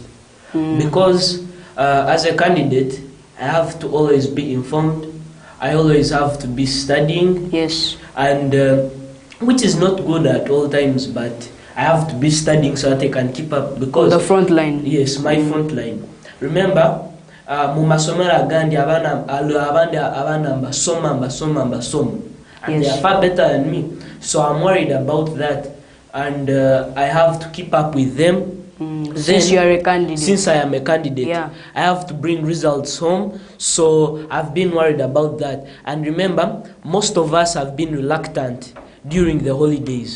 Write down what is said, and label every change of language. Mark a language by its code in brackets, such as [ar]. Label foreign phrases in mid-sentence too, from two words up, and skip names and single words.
[en] Because as a candidate, I have to always be informed. I always have to be studying. Yes. And which is not good at all times, but I have to be studying so that I can keep up. Because the front line. Yes, my front line. Remember, [ttj] mumasomera gandi abana mbasoma. [en] And they are far better than me. So I'm worried about that. And I have to keep up with them. Since you are a candidate. Since I am a candidate, yeah. I have to bring results home. So I've been worried about that. And remember, most of us have been reluctant during the holidays.